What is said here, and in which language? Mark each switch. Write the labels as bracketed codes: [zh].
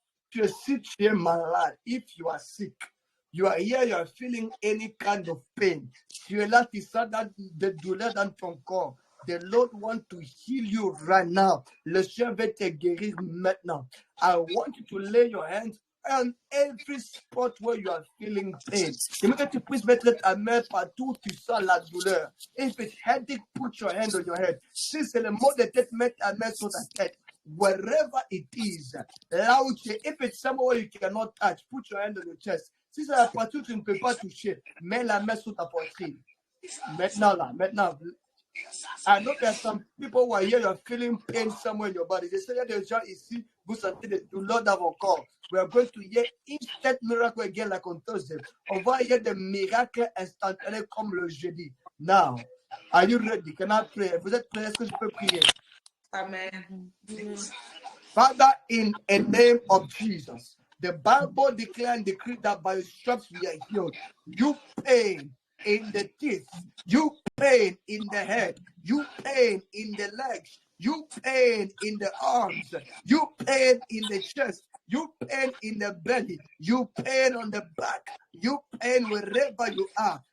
[fr] Tu es si tu es malade, [en] if you are sick, you are here, you are feeling any kind of pain. [fr] Tu es là, tu sens des douleurs dans ton corps. [en] The Lord wants to heal you right now. [fr] Le Seigneur veut te guérir maintenant. [en] I want you to lay your hands on every spot where you are feeling pain. [fr] J'aimerais que tu puisses mettre ta main partout où tu sens la douleur. [en] If it's headache, put your hand on your head. [fr] Si c'est le mot de tête, mets ta main sur ta tête. [en] Wherever it is, [fr] là où tu es, [en] if it's somewhere you cannot touch, put your hand on your chest. [fr] Si c'est la partie où tu ne peux pas toucher, mets la main sur ta poitrine. Maintenant, là, maintenant. [en] I know there are some people who are here, you're feeling pain somewhere in your body. They say that the [fr] gens ici, vous sentez des douleurs dans vos corps. [en] We are going to hear instant miracle again like on Thursday. [fr] On va hear des miracles instantanés comme le jeudi. [en] Now, are you ready? Can I pray? [fr] Vous êtes prêts? Est-ce que je peux prier? [en] Amen. Father, in the name of Jesus, the Bible declares and decrees that by your stripes we are healed. You pain in the teeth, you pain in the head, you pain in the legs, you pain in the arms, you pain in the chest, you pain in the belly, you pain on the back, you pain wherever you are.